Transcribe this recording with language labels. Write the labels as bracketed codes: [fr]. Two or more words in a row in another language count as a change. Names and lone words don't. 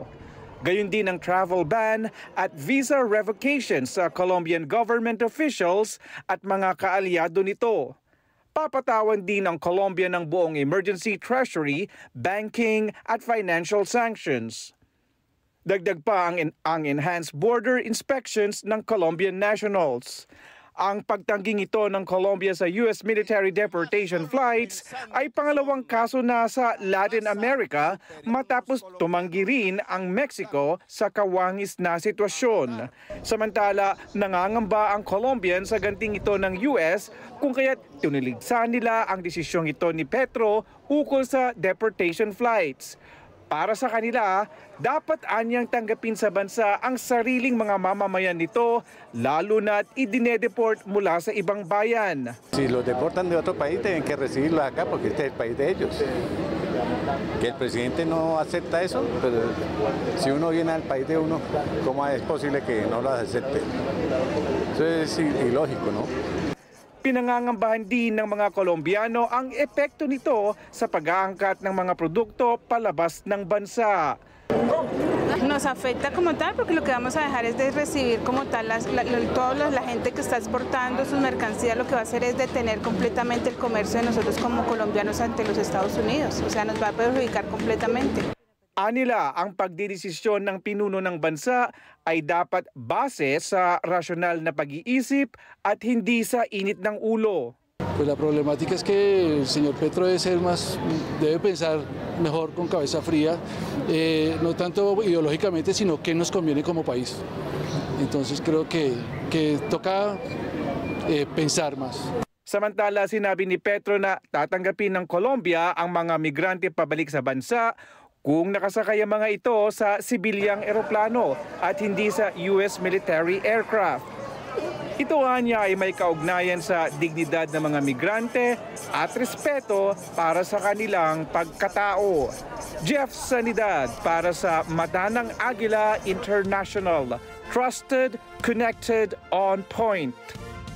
[tl] Gayon din ang [en] travel ban [tl] at [en] visa revocation [tl] sa [en] Colombian government officials [tl] at mga kaalyado nito. Papatawan din ng Colombia ng buong [en] emergency treasury, banking [tl] at [en] financial sanctions. [tl] Dagdag pa ang [en] enhanced border inspections [tl] ng [en] Colombian nationals. [tl] Ang pagtangging ito ng Colombia sa [en] US military deportation flights [tl] ay pangalawang kaso na sa Latin America matapos tumanggi rin ang Mexico sa kawangis na sitwasyon. Samantala, nangangamba ang Colombian sa ganting ito ng US kung kaya't tiniligsan nila ang desisyong ito ni Petro ukol sa [en] deportation flights. [tl] Para sa kanila, dapat anyang tanggapin sa bansa ang sariling mga mamamayan nito, lalo na't idinedeport mula sa ibang bayan. [es] Si los deportan de otro país, tienen que recibirlos acá porque este es el país de ellos. Que el presidente no acepta eso, pero si uno viene al país de uno, ¿cómo es posible que no lo acepte? Eso es ilógico, ¿no? [tl] Pinangangambahan din ng mga Colombiano ang epekto nito sa pag-aangkat ng mga produkto palabas ng bansa. [es] Nos afecta como tal porque lo que vamos a dejar es de recibir como tal toda la gente que está exportando sus mercancías, lo que va a hacer es detener completamente el comercio de nosotros como colombianos ante los Estados Unidos, o sea, nos va a perjudicar completamente. [tl] Anila, ang pagdidesisyon ng pinuno ng bansa ay dapat base sa rasyonal na pag-iisip at hindi sa init ng ulo. [es] Pues la problemática es que el señor Petro debe pensar mejor con cabeza fría, no tanto ideológicamente, sino qué nos conviene como país. Entonces creo que toca pensar más. [tl] Samantala, sinabi ni Petro na tatanggapin ng Colombia ang mga migrante pabalik sa bansa kung nakasakay ang mga ito sa sibilyang eroplano at hindi sa [en] US military aircraft. [tl] Ito niya ay may kaugnayan sa dignidad ng mga migrante at respeto para sa kanilang pagkatao. Jeff Sanidad para sa Mata ng Agila International. [en] Trusted, connected, on point.